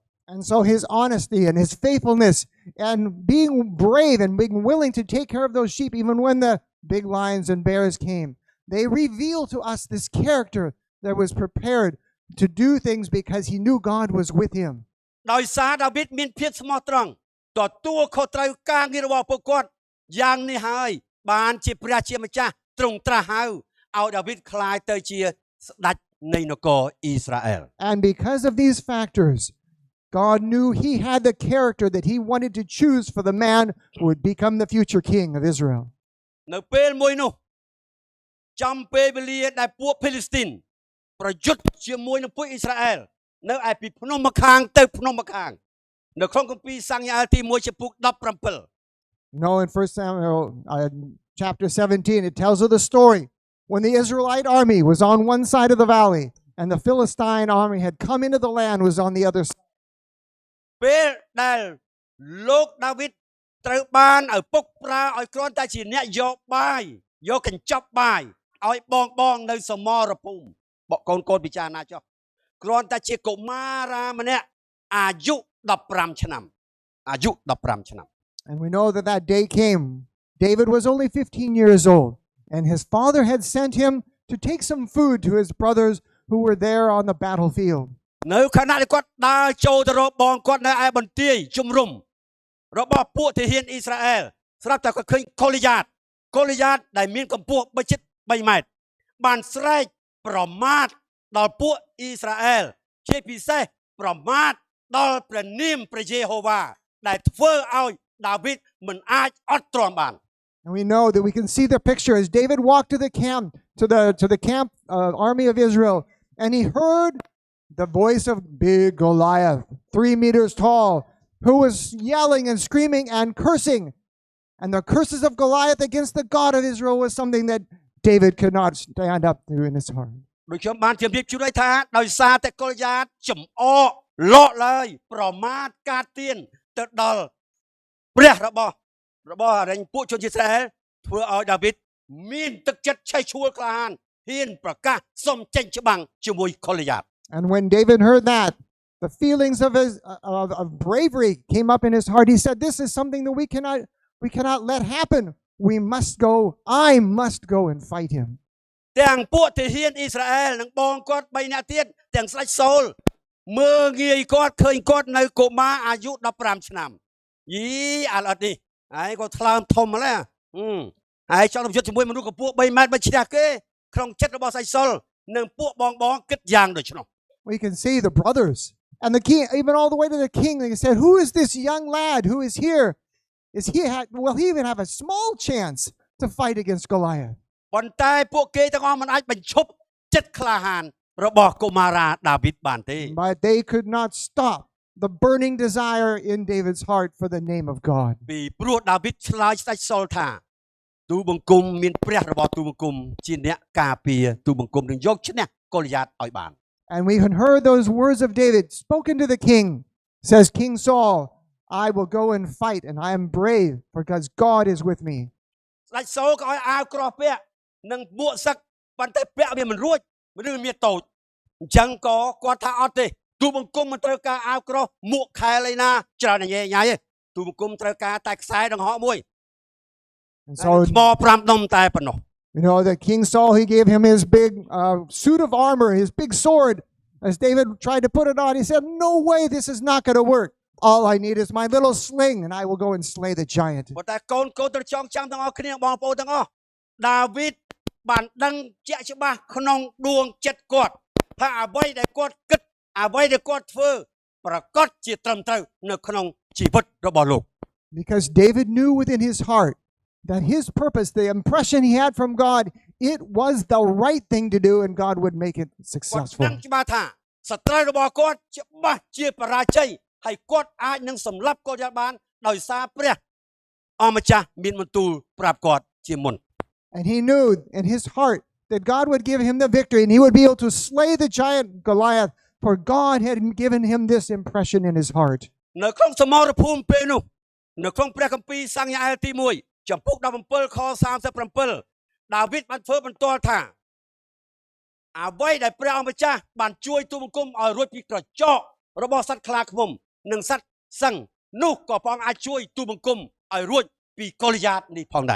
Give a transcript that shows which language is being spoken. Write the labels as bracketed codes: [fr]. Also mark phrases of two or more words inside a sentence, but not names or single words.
[en] And so his honesty and his faithfulness and being brave and being willing to take care of those sheep even when the big lions and bears came, they reveal to us this character that was prepared to do things because he knew God was with him. [km] ដោយសារដាវីតមានភាពស្មោះត្រង់ទទួលខុសត្រូវការងាររបស់ពួកគាត់យ៉ាងនេះហើយបានជាព្រះជាម្ចាស់ទ្រង់ត្រាស់ហៅឲ្យដាវីតក្លាយទៅជាស្ដេចនៃនគរអ៊ីស្រាអែល [en] And because of these factors, God knew he had the character that he wanted to choose for the man who would become the future king of Israel. [km] នៅពេលមួយនោះចំពេលវេលាដែលពួកភីលីស្ទីនប្រយុទ្ធជាមួយនឹងពួកអ៊ីស្រាអែលនៅឯពីភ្នំម្ខាងទៅភ្នំម្ខាងនៅក្នុងគម្ពីរសាម្យ៉ាអែលទី1ចំពុក17 [en] You know, in 1 Samuel chapter 17, it tells of the story when the Israelite army was on one side of the valley and the Philistine army had come into the land was on the other side. [km] ពេលដែលលោកដាវីតត្រូវបានឪពុកប្រើឲ្យគ្រាន់តែជាអ្នកយកបាយយកកញ្ចប់បាយឲ្យបងនៅសមរភូមិបកកូនពិចារណាចុះគ្រាន់តែជាកុមារាម្នាក់អាយុ15ឆ្នាំ [en] And we know that that day came. David was only 15 years old, and his father had sent him to take some food to his brothers who were there on the battlefield. [km] នៅខណៈដែលគាត់ដើរចូលទៅរកបងគាត់នៅឯបន្ទាយជំរំរបស់ពួកទាហានអ៊ីស្រាអែលស្រាប់តែគាត់ឃើញកូលីយ៉ាតដែលមានកម្ពស់3 ម៉ែត្របានស្រែកប្រមាថដល់ពួកអ៊ីស្រាអែលជាពិសេសប្រមាថដល់ព្រះនាមព្រះយេហូវ៉ាដែលធ្វើឲ្យដាវីតមិនអាចអត់ទ្រាំបាន [en] And we know that we can see the picture as David walked to the camp army of Israel, and he heard the voice of big Goliath, 3 meters tall, who was yelling and screaming and cursing. And the curses of Goliath against the God of Israel was something that David could not stand up to in his heart. [km] ដូចខ្ញុំបានជម្រាបជូនឲ្យថាដោយសារតែកូលីយ៉ាតចំអកលក់ឡើយប្រមាថការទៀនទៅដល់ព្រះរបស់រែងពួកជនជាតិអ៊ីស្រាអែលធ្វើឲ្យដាវីតមានទឹកចិត្តឆេះឆួលក្លាហានហ៊ានប្រកាសសុំចេញច្បាំងជាមួយកូលីយ៉ាត [en] And when David heard that, the feelings of bravery came up in his heart. He said, "This is something that we cannot let happen. We must go. I must go and fight him." [km] ទាំងពួកទាហានអ៊ីស្រាអែលនិងបងគាត់3នាក់ទៀតទាំងស្ដេចសូលមើលងាយគាត់ឃើញគាត់នៅកុមារអាយុ15ឆ្នាំយីអាឡអត់នេះហើយគាត់ថ្លើមធំម្ល៉េះហើយចង់ទៅយុទ្ធជាមួយមនុស្សកម្ពស់3 ម៉ែត្រមិនឈ្នះគេក្នុងចិត្តរបស់ស្ដេចសូលនិងពួកបងគិតយ៉ាងដូច្នោះ [en] We can see the brothers and the king, even all the way to the king. They said, "Who is this young lad who is here? Will he even have a small chance to fight against Goliath?" [km] ប៉ុន្តែពួកគេទាំងអស់មិនអាចបញ្ឈប់ចិត្តក្លាហានរបស់កុមារាដាវីតបានទេ [en] But they could not stop the burning desire in David's heart for the name of God. [km] ពីព្រោះដាវីតឆ្លើយស្ដេចសូលថាទូបង្គំមានព្រះរបស់ទូបង្គំជាអ្នកការពារទូបង្គំនឹងយកឈ្នះកូលីយ៉ាតឲ្យបាន [en] And we had heard those words of David spoken to the king. Says King Saul, "I will go and fight, and I am brave because God is with me." [km] ស្ដេចសូលក៏ឲ្យអាវក្រោះពាក់និងមួកសឹកប៉ុន្តែពាក់វាមិនរួចឬមានតូចអញ្ចឹងក៏គាត់ថាអត់ទេទូបង្គំមិនត្រូវការអាវក្រោះមួកខែលឯណាច្រើនញ៉ៃញ៉ៃទេទូបង្គំត្រូវការតែខ្សែដង្ហក់មួយ [en] And so, [km] ថ្ម5ដុំតែប៉ុណ្ណោះ [en] you know, that King Saul, he gave him his big suit of armor, his big sword. As David tried to put it on, he said, "No way, this is not going to work. All I need is my little sling, and I will go and slay the giant." [km] ប៉ុន្តែកូនត្រូវចងចាំទាំងអស់គ្នាបងប្អូនទាំងអស់ដាវីតបានដឹងជាក់ច្បាស់ក្នុងដួងចិត្តគាត់ថាអ្វីដែលគាត់គិតអ្វីដែលគាត់ធ្វើប្រកបជាត្រឹមត្រូវនៅក្នុងជីវិតរបស់លោក [en] Because David knew within his heart that his purpose, the impression he had from God, it was the right thing to do, and God would make it [km] គាត់ [en] successful. [km] ដឹងច្បាស់ថាសត្រូវរបស់គាត់ច្បាស់ជាបរាជ័យហើយគាត់អាចនឹងសម្លាប់កូនយ៉ាតបានដោយសារព្រះអម្ចាស់មានបន្ទូលប្រាប់គាត់ជាមុន [en] And he knew in his heart that God would give him the victory, and he would be able to slay the giant Goliath, for God had given him this impression in his heart. [km] នៅក្នុងសមរភូមិពេលនោះនៅក្នុងព្រះគម្ពីរសាម្យ៉ាអែលទី1ចំពុក17ខ37ដាវីតបានធ្វើបន្ទាល់ថាអ្វីដែលព្រះអង្គម្ចាស់បានជួយទូបង្គំឲ្យរួចពីក្រចករបស់សត្វខ្លាឃ្មុំនិងសត្វសិង្ហនោះក៏ព្រះអង្គអាចជួយទូបង្គំឲ្យរួចពីកុលយ៉ាតនេះផងដែរ